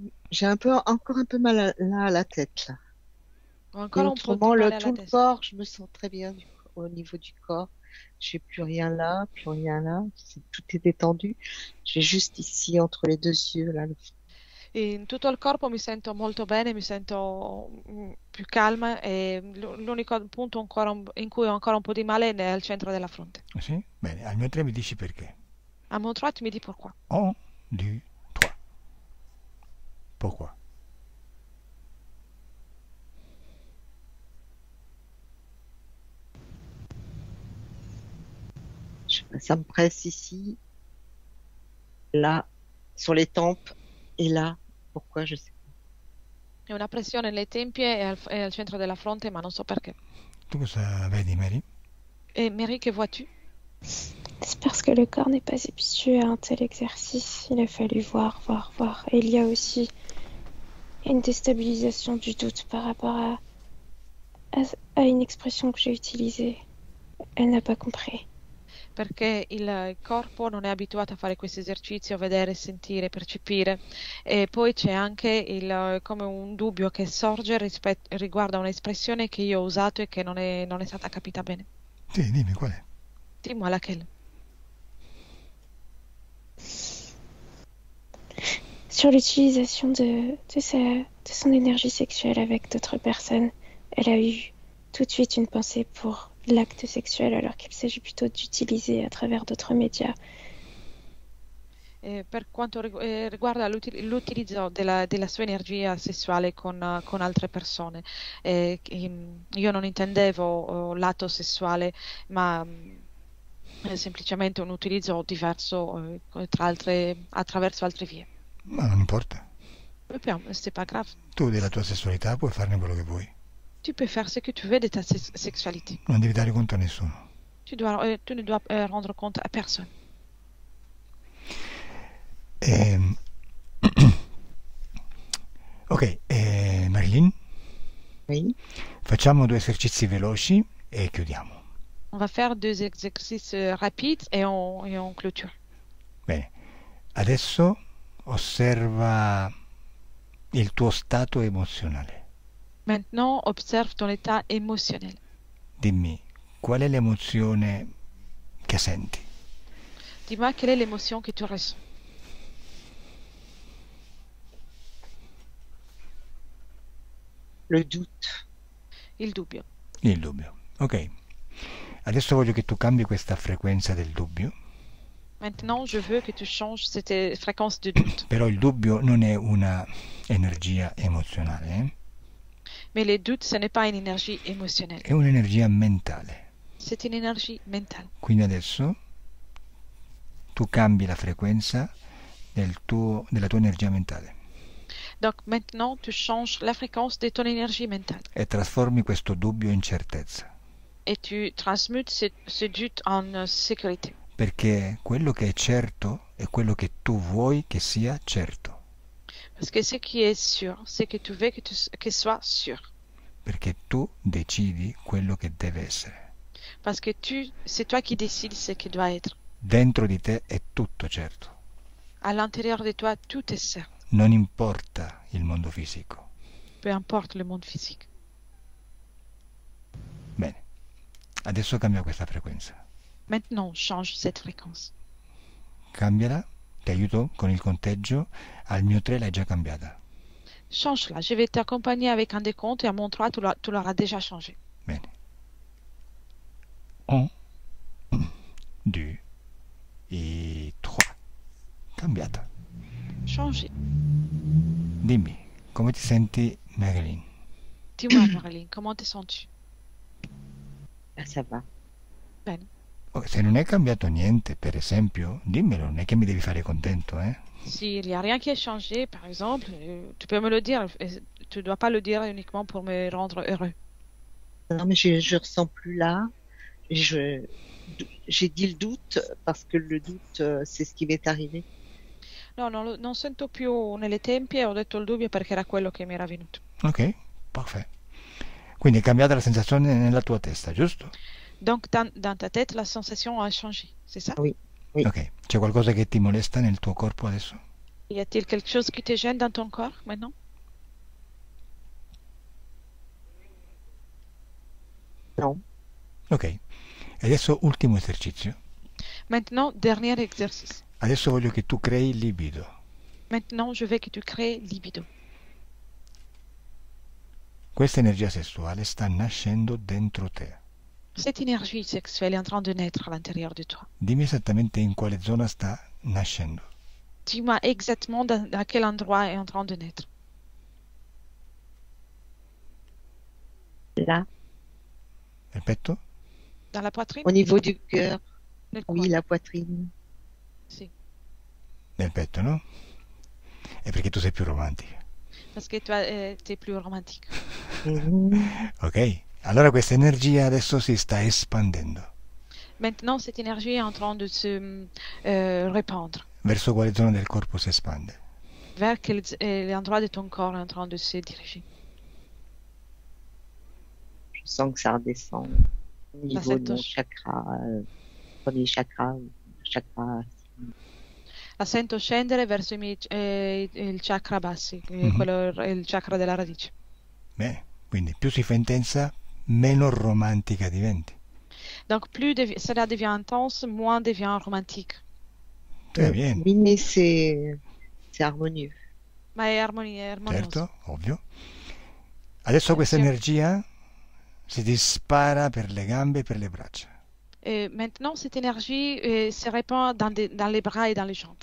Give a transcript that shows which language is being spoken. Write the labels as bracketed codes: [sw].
[fr] J'ai encore un peu mal à la tête là. Encore Et un peu autrement, mal le à tout la le tête. corps, je me sens très bien au niveau du corps. J'ai plus rien là, plus rien là. Tout est détendu. J'ai juste ici entre les deux yeux là. [it] In tutto il corpo mi sento molto bene, mi sento più calma e l'unico punto in cui ho ancora un po' di male è al centro della fronte. Sì? Bene, al mio 3 mi dici perché. [fr] À mon droit, tu me dis pourquoi. 1, 2, 3. Pourquoi? Ça me presse ici, là, sur les tempes et là. Pourquoi, je sais [it] È una pressione nelle tempie e al centro della fronte, ma non so perché. Tu cosa vedi, Mary? [fr] Et Mary, que vois-tu? C'est parce que le corps n'est pas habitué à un tel exercice. Il a fallu voir, voir, voir. Et il y a aussi une déstabilisation du doute par rapport à une expression que j'ai utilisée. Elle n'a pas compris. [it] Perché il corpo non è abituato a fare questo esercizio, vedere, sentire, percepire. E poi c'è anche come un dubbio che sorge riguardo a un'espressione che io ho usato e che non è stata capita bene. Sì, dimmi qual è. [fr] Dis-moi laquelle. Sur l'utilisation de son énergie sexuelle avec d'autres personnes, elle a eu tout de suite une pensée pour l'acte sexuel alors qu'il s'agit plutôt d'utiliser à travers d'autres médias. [it] Per quanto riguarda l'utilizzo della sua energia sessuale con altre persone, io non intendevo l'atto sessuale, ma semplicemente un utilizzo diverso attraverso altre vie. Ma non importa. [fr] C'est pas grave. [it] Tu della tua sessualità puoi farne quello che vuoi. [fr] Tu peux faire ce que tu veux de ta sexualité. [it] Non devi dare conto a nessuno. [fr] Tu ne dois rendre compte à personne. [it] Ok, Marilyn, [fr] Oui. [it] facciamo 2 esercizi veloci e chiudiamo. [fr] On va faire 2 exercices rapides et on clôture. [it] Bene, adesso osserva il tuo stato emozionale. [fr] Maintenant, observe ton état émotionnel. [it] Dimmi, qual è l'emozione che senti? [fr] Dis-moi quelle est l'émotion que tu ressens. Le doute. [it] Il dubbio. Il dubbio. Ok, adesso voglio che tu cambi questa frequenza del dubbio. [fr] Maintenant, je veux que tu changes cette fréquence de doute. [it] Però il dubbio non è una energia emozionale, [fr] Mais les doutes, ce n'est pas une énergie émotionnelle. [it] è un'energia mentale. [fr] C'est une énergie mentale. [it] Quindi adesso tu cambi la frequenza della tua energia mentale [fr] Donc maintenant, tu changes la fréquence de ton énergie mentale. [it] e trasformi questo dubbio in certezza. [fr] Et tu transmutes ce doute en sécurité. [it] Perché quello che è certo è quello che tu vuoi che sia certo. [fr] Parce que ce qui est sûr, c'est que tu veux que soit sûr. [it] Perché tu decidi quello che deve essere. [fr] Parce que c'est toi qui décides ce qui doit être. [it] Dentro di te è tutto certo. [fr] À l'intérieur de toi, tout est certain. [it] Non importa il mondo fisico. [fr] Peu importe le monde physique. [it] Bene, adesso cambia questa frequenza. [fr] Maintenant, change cette fréquence. [it] Cambiala, ti aiuto con il conteggio. Al mio 3 l'hai già cambiata. [fr] Change-la. Je vais t'accompagner avec un décompte et à mon 3, tu l'auras déjà changé. [it] Bene. 1, 2 e 3. Cambiata. [fr] Changé. [it] Dimmi, come ti senti, Marilyn? [fr] Dis-moi, Marilyn, comment te sens-tu? Ah, ça va. [it] Bene. Se non è cambiato niente, per esempio, dimmelo, non è che mi devi fare contento, [fr] S'il n'y a rien qui a changé, par exemple, tu peux me le dire. Tu ne dois pas le dire uniquement pour me rendre heureux. Non, mais je ressens plus là. J'ai dit le doute parce que le doute, c'est ce qui m'est arrivé. [it] No, non sento più nelle tempie, ho detto il dubbio perché era quello che mi era venuto. Ok, perfetto. Quindi è cambiata la sensazione nella tua testa, giusto? [fr] Donc, dans ta tête, la sensation a changé, c'est ça? Oui. Oui. [it] Ok, c'è qualcosa che ti molesta nel tuo corpo adesso? [fr] Y a-t-il quelque chose qui te gêne dans ton corps maintenant? Non. [it] Ok, e adesso ultimo esercizio. [fr] Maintenant, dernier exercice. [it] Adesso voglio che tu crei libido. [fr] Maintenant, je veux que tu crées libido. [it] Questa energia sessuale sta nascendo dentro te. [fr] Cette énergie sexuelle est en train de naître à l'intérieur de toi. [it] Dimmi esattamente in quale zona sta nascendo. [fr] Dis-moi exactement à quel endroit est en train de naître. Là, [it] Nel petto? [fr] Dans la poitrine? au niveau du cœur, [it] Nel [fr] oui, [it] cuore. [fr] la poitrine. [it] Sì. Nel petto, no? È perché tu sei più romantica. [fr] Parce que toi, t'es plus romantique. Mhm. Ok? [it] Allora questa energia adesso si sta espandendo. [fr] Maintenant, cette énergie est en train de se répandre. [it] Verso quale zona del corpo si espande? [fr] Vers quel l'endroit de ton corps est en train de se diriger. Je sens que ça redescend au niveau de mon chakra, premier chakra, chakra. [it] La sento scendere verso il chakra bassi, quello è il chakra della radice. Bene, quindi più si fa intensa, meno romantica diventi. [fr] Donc plus cela devient intense, moins devient romantique. Très bien. Mais c'est harmonieux. [it] Ma è armonioso. Certo, ovvio. Adesso questa energia si dispara per le gambe e per le braccia. [fr] Et maintenant, cette énergie se répand dans les bras et dans les jambes.